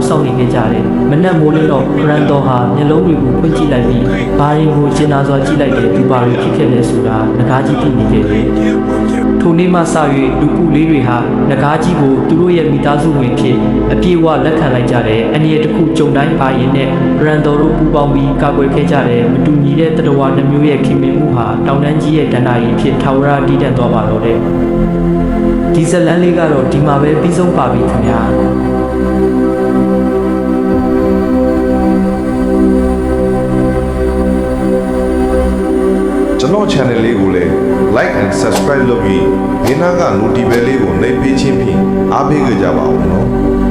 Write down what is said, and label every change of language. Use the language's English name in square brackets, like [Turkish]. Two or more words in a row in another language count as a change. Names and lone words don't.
[Burmese] စောင့်နေခဲ့ကြတယ်။မနက်မိုးလင်းတော့ဂရန်တော်ဟာမျက်လုံးတွေကိုဖွင့်ကြည့်လိုက်ပြီးဘာရင်ကိုကျင်နာစွာကြည့်လိုက်တဲ့သူဘာတွေဖြစ်ခဲ့လဲဆိုတာငကားကြီးသိနေခဲ့တယ်။ထိုနေ့မှစ၍လူကူလေးတွေဟာငကားကြီးကိုသူတို့ရဲ့မိသားစုဝင်ဖြစ်အပြည့်အဝလက်ခံလိုက်ကြတယ်။အနေနဲ့တစ်ခုကြုံတိုင်းဘာရင်နဲ့ဂရန်တော်တို့ပူးပေါင်းပြီးကာကွယ်ခဲ့ကြတယ်။မတူညီတဲ့တတဝါနှမျိုးရဲ့ခင်မင်မှုဟာတောင်တန်းကြီးရဲ့ဒဏ္ဍာရီဖြစ်ထာဝရတည်တံ့သွားပါတော့တယ်။ဒီဇလန်လေးကတော့ဒီမှာပဲပြီးဆုံးပါပြီခင်ဗျာ ကျွန်တော် channel လေးကိုလည်း [English] like and subscribe [Burmese] လုပ်ပြီးဒီနားက notification လေးကိုနှိပ်ပေးခြင်းဖြင့်အားပေးကြပါဦးနော်